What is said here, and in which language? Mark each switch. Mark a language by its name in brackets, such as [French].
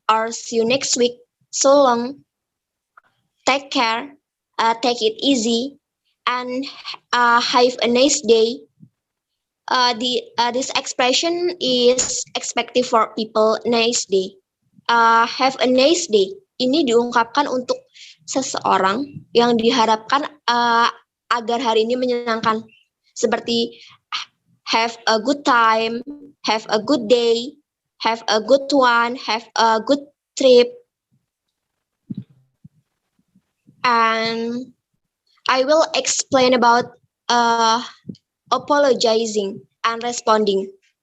[English] Or see you next week. So long. Take care. Take it easy. And have a nice day. This expression is expected for people nice day. Have a nice day. [Indonesian] Ini diungkapkan untuk seseorang yang diharapkan agar hari ini menyenangkan. Seperti [English] have a good time, have a good day, Have a good one. Have a good trip. And I will explain about apologizing and responding.